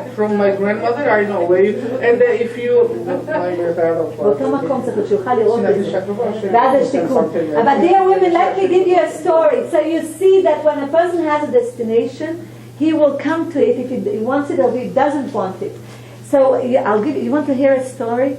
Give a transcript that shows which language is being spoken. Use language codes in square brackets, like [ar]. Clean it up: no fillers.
[en] From my grandmother, I know where you, and if you, [he] באותו מקום צריך שיוכל לראות את זה. ואז יש תיקון. אבל [en] dear women, let me give you a story. So you see that when a person has a destination, he will come to it if he wants it or if he doesn't want it. So I'll give you want to hear a story?